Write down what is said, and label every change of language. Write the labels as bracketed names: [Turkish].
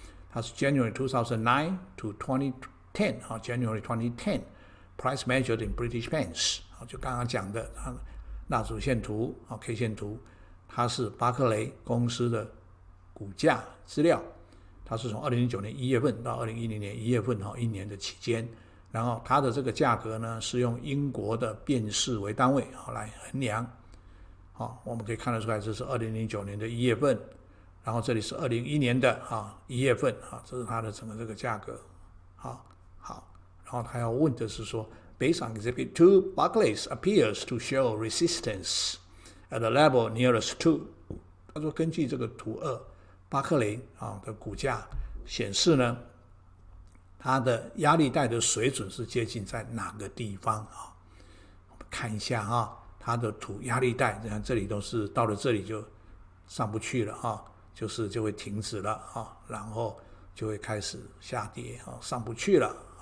[Chinese] 它是 [English] January 2009 to 2010 January 2010 price measured in British pence [Chinese] 就刚刚讲的蜡烛线图K 线图，它是巴克雷公司的股价资料，它是从2009年1月份到2010年1月份一年的期间，然后它的这个价格呢是用英国的便士为单位来衡量。我们可以看得出来，这是2009年的1月份，然后这里是2011年的1月份这是它的整个这个价格。好，然后他要问的是说 [English] Based on Exhibit 2, Barclays appears to show resistance at the level nearest to。 [Chinese] 他说根据这个图2，巴克雷的股价显示呢，它的压力带的水准是接近在哪个地方我们看一下它的图压力带，你看这里都是到了这里就上不去了就会停止了然后就会开始下跌上不去了